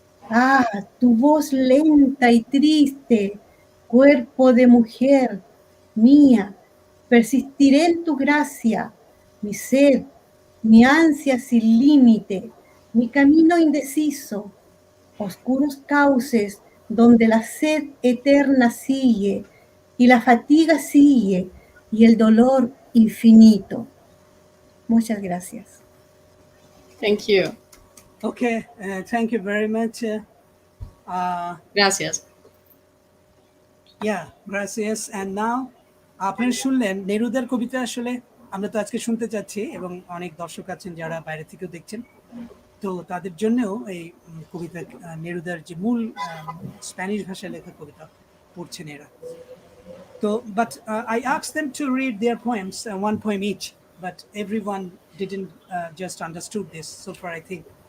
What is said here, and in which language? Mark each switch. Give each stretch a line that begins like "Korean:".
Spanish: Ah, tu voz lenta y triste, cuerpo de mujer mía, persistiré en tu gracia, mi sed, mi ansia sin límite, mi camino indeciso, oscuros cauces donde la sed eterna sigue y la fatiga sigue y el dolor infinito. Muchas gracias.
English: Thank you. Okay, thank you very much.
Spanish: Gracias. Yeah, gracias.
English: And now
Bangla: আপনারা শুনলেন নেরুদার কবিতা। আসলে আমরা তো আজকে শুনতে চাচ্ছি এবং অনেক দর্শক আছেন যারা বাইরে থেকেও দেখছেন। তো তাদের জন্যও এই কবিতা নেরুদার যে মূল স্প্যানিশ ভাষায় লেখা কবিতা পড়ছেন এরা।
English: তো but I asked them to read their poems, one poem each, but everyone didn't just understood this so far, I think.